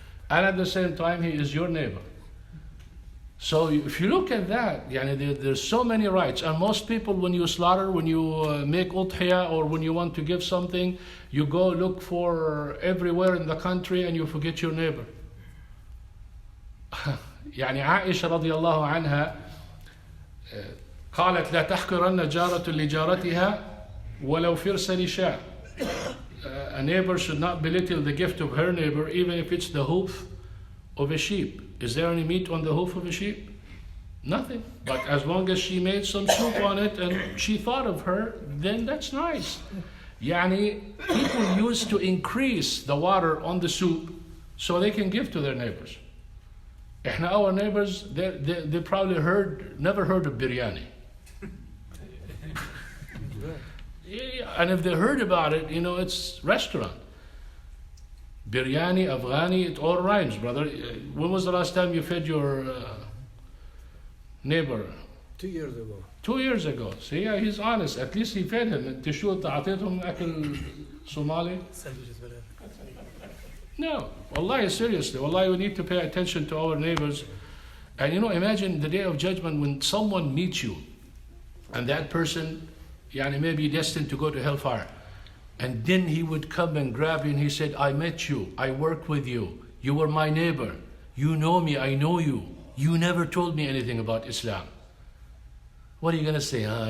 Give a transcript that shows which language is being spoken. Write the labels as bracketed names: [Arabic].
[English] And at the same time, he is your neighbor. So if you look at that, there's so many rights. And most people, when you slaughter, when you make udhiyah, or when you want to give something, you go look for everywhere in the country and you forget your neighbor. [Arabic] عائشة رضي الله عنها قالت لا تحقرن جارة لجارتها ولو فرس لشاة. [English] A neighbor should not belittle the gift of her neighbor, even if it's the hoof of a sheep. Is there any meat on the hoof of a sheep? Nothing. But as long as she made some soup on it and she thought of her, then that's nice. People used to increase the water on the soup so they can give to their neighbors. Our neighbors, they probably never heard of biryani. And if they heard about it, it's restaurant. Biryani, Afghani, it all rhymes, brother. When was the last time you fed your neighbor? 2 years ago. 2 years ago. See, he's honest. At least he fed him. [Arabic] انت شو تعطيتهم أكل صومالي? [English] No. Wallahi, seriously. Wallahi, we need to pay attention to our neighbors. And imagine the day of judgment when someone meets you and that person may be destined to go to hellfire. And then he would come and grab you and he said, I met you, I worked with you, you were my neighbor, you know me, I know you, you never told me anything about Islam. What are you going to say?